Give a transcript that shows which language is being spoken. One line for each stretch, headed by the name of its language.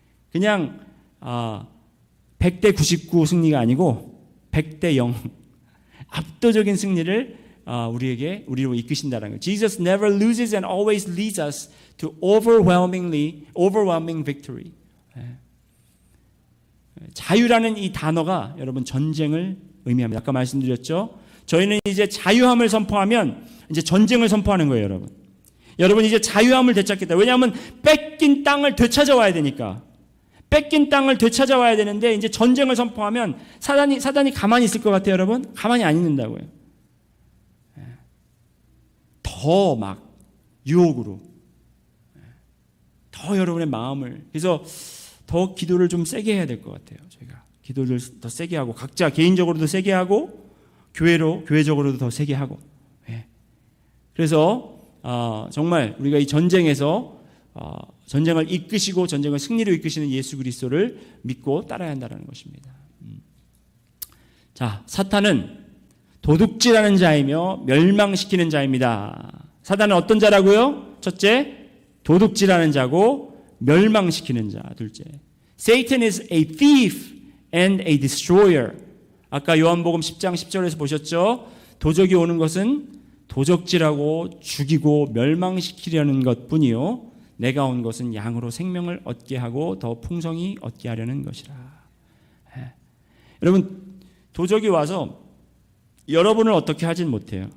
Korean: 그냥 100대 99 승리가 아니고 100대 0 압도적인 승리를 우리로 이끄신다는 거예요.
English: Jesus never loses and always leads us to overwhelming victory.
Korean: 자유라는 이 단어가 여러분 전쟁을 의미합니다. 아까 말씀드렸죠. 저희는 이제 자유함을 선포하면 이제 전쟁을 선포하는 거예요, 여러분. 여러분 이제 자유함을 되찾겠다. 왜냐하면 뺏긴 땅을 되찾아와야 되니까. 뺏긴 땅을 되찾아와야 되는데 이제 전쟁을 선포하면 사단이 가만히 있을 것 같아요, 여러분? 가만히 안 있는다고요. 더 막 유혹으로 더 여러분의 마음을 그래서 더 기도를 좀 세게 해야 될 것 같아요. 저희가 기도를 더 세게 하고 각자 개인적으로도 세게 하고 교회적으로도 더 세게 하고. 그래서 정말 우리가 이 전쟁에서 전쟁을 이끄시고 전쟁을 승리로 이끄시는 예수 그리스도를 믿고 따라야 한다는 것입니다. 자, 사탄은 도둑질하는 자이며 멸망시키는 자입니다. 사단은 어떤 자라고요? 첫째, 도둑질하는 자고 멸망시키는 자. 둘째,
English: Satan is a thief and a destroyer.
Korean: 아까 요한복음 10장 10절에서 보셨죠? 도적이 오는 것은 도적질하고 죽이고 멸망시키려는 것뿐이요 내가 온 것은 양으로 생명을 얻게 하고 더 풍성히 얻게 하려는 것이라. 여러분 도적이 와서 여러분을 어떻게 하진 못해요.